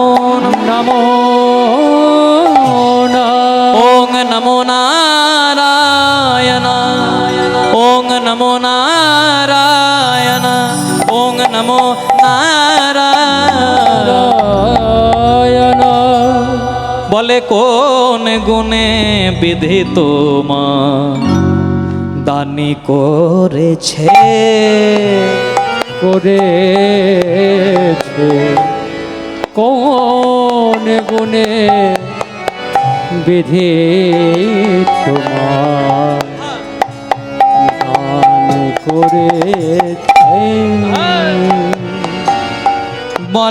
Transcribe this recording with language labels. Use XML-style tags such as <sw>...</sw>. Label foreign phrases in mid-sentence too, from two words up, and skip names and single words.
<sa>नमो ओं नमो नारायण, ओं नमो नारायण, ओं नमो नारायण।</sa> <bn>বলে কোন গুণে বিধিত মা দানি করেছে, করেছে কোন গুণে বিধি তোমার দান করেছে।</bn>